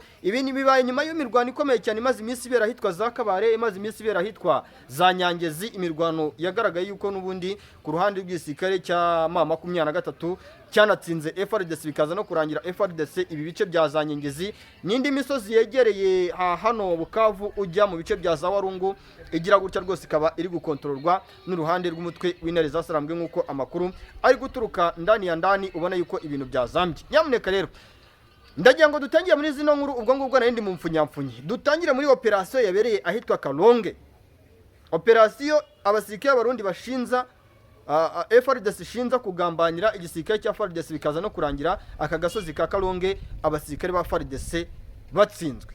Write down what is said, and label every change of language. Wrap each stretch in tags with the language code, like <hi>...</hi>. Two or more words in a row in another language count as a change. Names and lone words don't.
<rw>Ibi ni bibaye nyuma y'imirwano ikomeye cyane imaze iminsi ibera ahitwa za Kabare, imaze iminsi ibera ahitwa za Nyangezi, imirwano yagaragaye yuko n'ubundi ku ruhande rw'igisirikare cya 23 cyanatsinze FARDC, bikaza no kurangira FARDC ibi bice bya za Nyangezi n'indi misozi yegereye hano Bukavu ujya mu bice bya za Warungu igira gutya rwose ikaba iri gukontororwa n'uruhande rw'umutwe w'intare zasarambwe nk'uko amakuru ari guturuka</rw> <sw>ndani ya ndani.</sw> <rw>Ubona yuko ibintu byazambye. Nyamuneka rero ndagira ngo dutangire muri zino nkuru ubwo ngubwo narindi mu mfunyamfunyi, dutangire muri operation yabereye ahitwa Kalonge. operasiyo abasirikare b'abarundi bashinza FARDC ishinza kugambanira igisirikare cya FARDC bikaza no kurangira aka gasozi ka Kalonge abasirikare ba FARDC batsinzwe.</rw>